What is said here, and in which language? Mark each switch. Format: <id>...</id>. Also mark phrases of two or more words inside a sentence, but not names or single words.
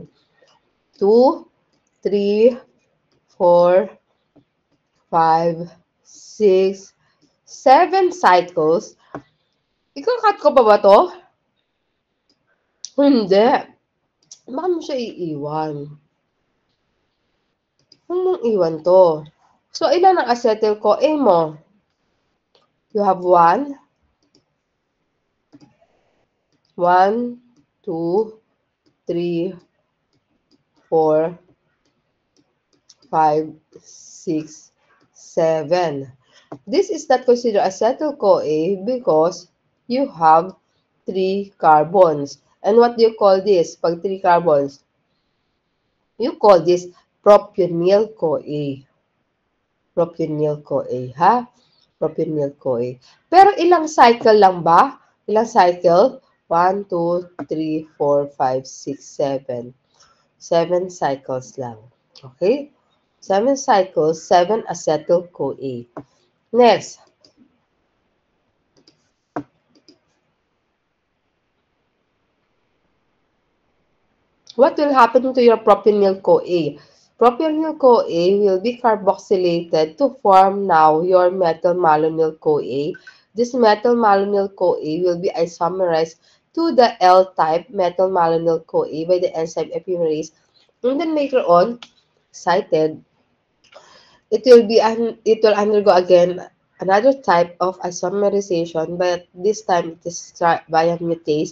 <en>2, 3, 4, 5, 6, 7 cycles.</en> <tl>Ikakat ko pa ba to? Hindi. Baka mo siya iiwan. Huwag mong iwan to. So, ilan ang acetyl-CoA mo?</tl> <en>You have 1, 1, 2, 3, 4, 5, 6, 7. This is not considered acetyl-CoA because you have 3 carbons. And what do you call this? Pag 3 carbons, you call this propionyl-CoA. Propionyl-CoA, ha? Propionyl-CoA.</en> <tl>Pero ilang cycle lang ba? Ilang cycle? 1, 2, 3, 4, 5, 6, 7.</tl> <en>7 cycles lang. Okay? 7 cycles, 7 acetyl-CoA. Next. What will happen to your propionyl-CoA? Propionyl-CoA will be carboxylated to form now your methyl-malonyl-CoA. This methyl-malonyl-CoA will be isomerized to the L-type methyl-malonyl-CoA by the enzyme epimerase. And then later on, cited, it will undergo again another type of isomerization, but this time it is via mutase.</en>